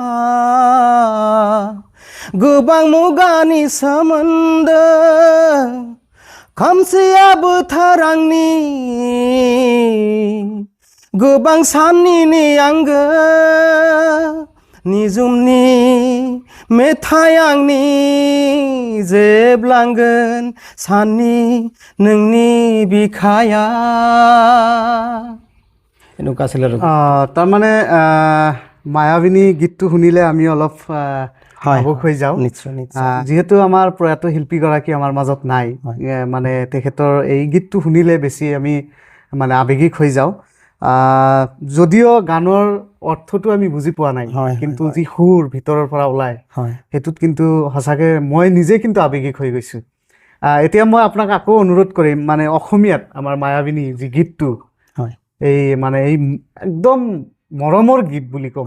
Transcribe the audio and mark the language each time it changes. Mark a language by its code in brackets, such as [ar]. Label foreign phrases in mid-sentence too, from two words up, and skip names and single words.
[brx] गोबां मुगानि सोमोन्दो खोमसिया बोथोर आंनि गोबां साननिनो आंगो निजुमनि मेथाइ आंनि जोबलांगोन साननि नोंनि बिखाया [as] এনেকুৱা আছিল আৰু তাৰমানে মায়াবিনী গীতটো শুনিলে আমি অলপ ভাবুক হৈ যাওঁ নিশ্চয় নিশ্চয় যিহেতু আমাৰ প্ৰয়াত শিল্পীগৰাকী আমাৰ মাজত নাই মানে তেখেতৰ এই গীতটো শুনিলে বেছি আমি মানে আৱেগিক হৈ যাওঁ যদিও গানৰ অৰ্থটো আমি বুজি পোৱা নাই কিন্তু যি সুৰ ভিতৰৰ পৰা ওলায় সেইটোত কিন্তু সঁচাকৈ মই নিজে কিন্তু আৱেগিক হৈ গৈছোঁ এতিয়া মই আপোনাক আকৌ অনুৰোধ কৰিম মানে অসমীয়াত আমাৰ মায়াবিনী যি গীতটো এই মানে এই একদম মৰমৰ গীত বুলি ক'ম